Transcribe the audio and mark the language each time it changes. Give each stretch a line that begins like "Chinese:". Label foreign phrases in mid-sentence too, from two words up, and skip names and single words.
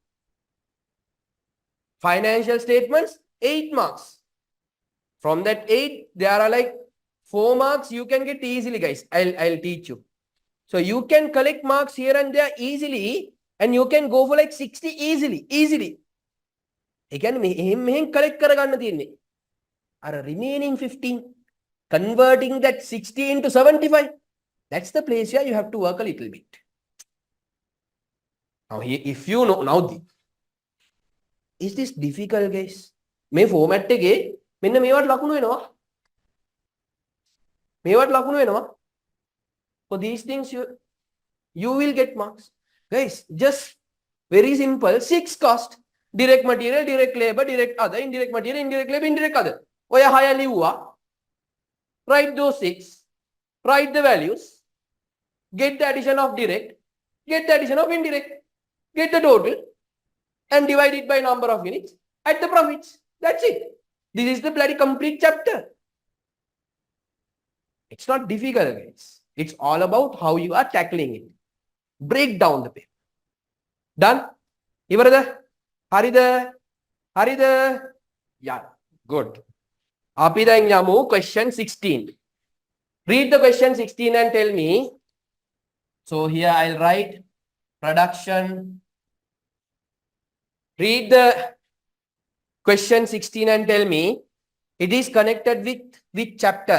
English: Financial statements, 8 marks. From that 8, there are like 4 marks you can get easily, guys. I'll teach you. So you can collect marks here and there easily, and you can go for like 60 easily. Again,
Sinhala: මෙහෙන් collect කරගන්න තියෙන්නේ.
English: Remaining 15, converting that 60 into 75. That's the place here you have to work a little bit. Now here, if you know, now is this difficult, guys?
Sinhala: මේ format එකේ මෙන්න මේවට ලකුණු වෙනවා.
English: For these things you will get marks. Guys, just very simple. 6 cost. Direct material, direct labor, direct other, indirect material, indirect labor, indirect other.
Sinhala: ඔය 6 ලිව්වා.
English: Write those 6. Write the values. Get the addition of direct. Get the addition of indirect. Get the total. And divide it by number of units. Add the profits. That's it. This is the bloody complete chapter. It's not difficult, guys. It's all about how you are tackling it. Break down the paper. Done? Ivarada? Harida? Yeah. Good.
Sinhala: අපි දැන් යමු question 16.
English: Read the question 16 and tell me. So here I'll write production. Read the question 16 and tell me it is connected with which chapter?